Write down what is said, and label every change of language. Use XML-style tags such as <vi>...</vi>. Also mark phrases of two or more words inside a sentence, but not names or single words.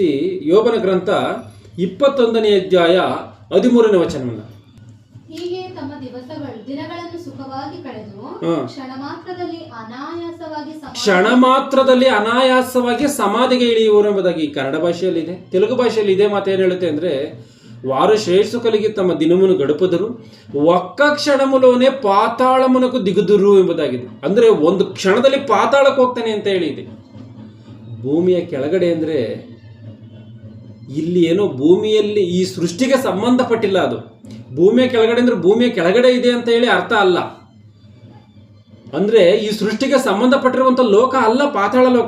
<kn>ಯೋಬನ ಗ್ರಂಥ 21ನೇ ಅಧ್ಯಾಯ 13ನೇ ವಚನವನ್ನ, ಹೀಗೆ ತಮ್ಮ ದಿನಗಳನ್ನು ಸುಖವಾಗಿ ಕಳೆದು ಕ್ಷಣ ಮಾತ್ರದಲ್ಲಿ ಅನಾಯಾಸವಾಗಿ ಸಮಾಧಿಗೆ ಇಳಿಯುವರು ಎಂಬುದಾಗಿ ಕನ್ನಡ ಭಾಷೆಯಲ್ಲಿ ಇದೆ. ತೆಲುಗು ಭಾಷೆಯಲ್ಲಿ ಇದೇ ಮಾತು ಏನು ಹೇಳುತ್ತೆ ಅಂದ್ರೆ,</kn> <te>వారు శ్రేష్ఠు కలిగి తమ దినమును గడుపుదురు, ఒక్క క్షణములోనే ಪಾತಾಳమునకు దిగుదురు ಎಂಬುದಾಗಿದೆ.</te> <kn>ಅಂದ್ರೆ ಒಂದು ಕ್ಷಣದಲ್ಲಿ ಪಾತಾಳಕ್ಕೆ ಹೋಗ್ತಾನೆ ಅಂತ ಹೇಳಿದೆ. ಭೂಮಿಯ ಕೆಳಗಡೆ ಅಂದ್ರೆ ಇಲ್ಲಿ ಏನೋ ಭೂಮಿಯಲ್ಲಿ ಈ ಸೃಷ್ಟಿಗೆ ಸಂಬಂಧಪಟ್ಟಿಲ್ಲ. ಅದು ಭೂಮಿಯ ಕೆಳಗಡೆ ಅಂದ್ರೆ ಭೂಮಿಯ ಕೆಳಗಡೆ ಇದೆ ಅಂತ ಹೇಳಿ ಅರ್ಥ ಅಲ್ಲ. ಅಂದ್ರೆ ಈ ಸೃಷ್ಟಿಗೆ ಸಂಬಂಧಪಟ್ಟಿರುವಂತ ಲೋಕ ಅಲ್ಲ ಪಾತಾಳ ಲೋಕ.</kn>